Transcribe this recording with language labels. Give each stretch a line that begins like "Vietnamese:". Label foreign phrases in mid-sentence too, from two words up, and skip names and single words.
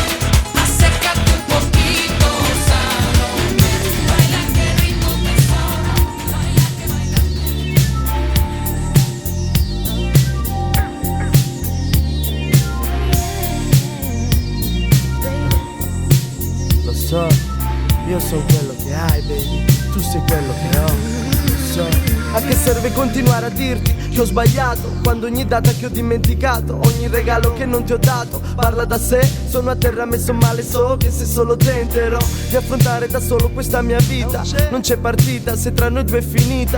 Spanish: Acércate un poquito, Salomé. Baila que ritmo te sobra, baila que bailame.
Italian: Lo so, io so quello che hai, baby. Tu sei quello che ho. Lo so. A che serve continuare a dirti che ho sbagliato, quando ogni data che ho dimenticato, ogni regalo che non ti ho dato parla da sé. Sono a terra messo male, so che se solo tenterò di affrontare da solo questa mia vita, non c'è partita se tra noi due è finita.